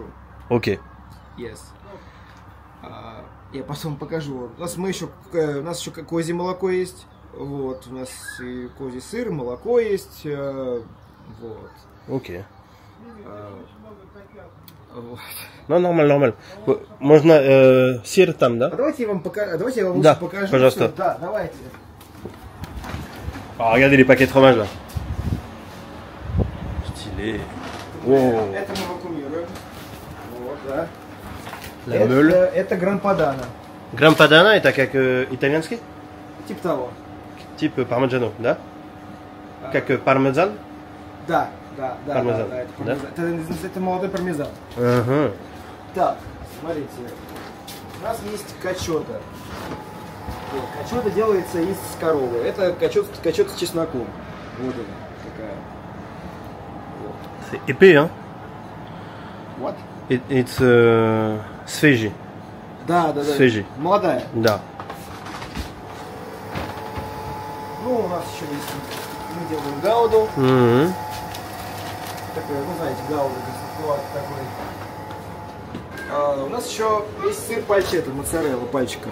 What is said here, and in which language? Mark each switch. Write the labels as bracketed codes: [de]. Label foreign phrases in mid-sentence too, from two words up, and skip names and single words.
[ru] Окей. Yes. Я потом покажу. У нас еще козье молоко есть. Вот, у нас и козий сыр, молоко есть. Вот. Окей. Вот. [fr] Non, normal. [ru] Можно сыр там, да? Давайте я вам лучше Да, покажу. пожалуйста. Да, давайте. [fr] Regardez les paquets de fromage là. Stylé. Wow. [ru] Это мы вакуумируем. Вот, да. La meule. Это гран-падано. Гран-падано это как итальянский? Типа того. Типа пармиджано, да? Как пармезан? Да. Пармезан. Да, это молодой пармезан. Ага. Так, смотрите. У нас есть качота. Вот, качота делается из коровы. Это качота с чесноком. Вот она такая. [fr] C'est épais, hein? [en] What? It's свежий. [ru] Да. Свежий. Молодая. Да. Ну, у нас еще есть. Мы делаем гауду. Такой, ну знаете, гауда, такой. У нас еще есть сыр пальчетто, моцарелла пальчиком.